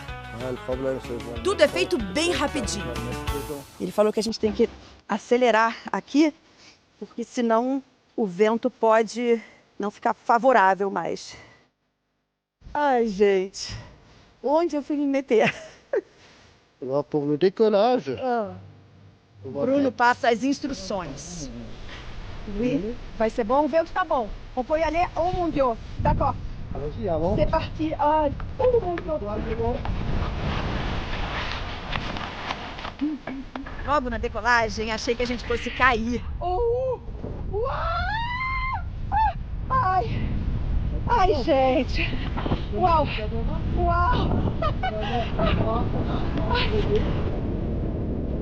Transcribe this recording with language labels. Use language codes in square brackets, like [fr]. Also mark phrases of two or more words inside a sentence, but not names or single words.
[pt] Tudo é feito bem rapidinho. Ele falou que a gente tem que acelerar aqui, porque senão o vento pode não ficar favorável mais. Ai, gente, onde eu fui me meter? [fr] Lá pour le décollage. [pt] Bruno passa as instruções. Oui. Vai ser bom? O vento tá bom. [fr] On peut y aller? Oh mon Dieu. D'accord. Allons-y, avant. C'est parti. Ai, oh mon Dieu. [pt] Logo na decolagem, achei que a gente fosse cair. Ai. Ai, gente. Uau. Uau.